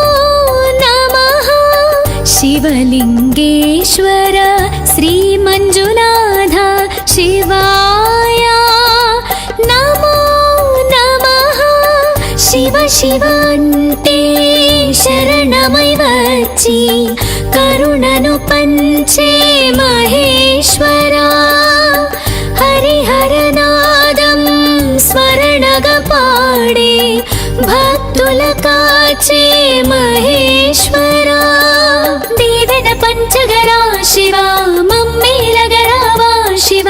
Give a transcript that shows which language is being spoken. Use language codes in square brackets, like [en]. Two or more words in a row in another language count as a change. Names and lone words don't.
[sa] नमः शिवलिङ्गेश्वर श्रीमञ्जुनाथ शिवाय नमो नमः शिव शिव [te] అంటే శరణమై వచ్చి కరుణను పంచే మహేశ్వరా హరిహరనాదం స్మరణగా పాడే భక్తుల కాచే మహేశ్వరా దీవెన పంచగరా శివా మమ్మేలగరావా శివా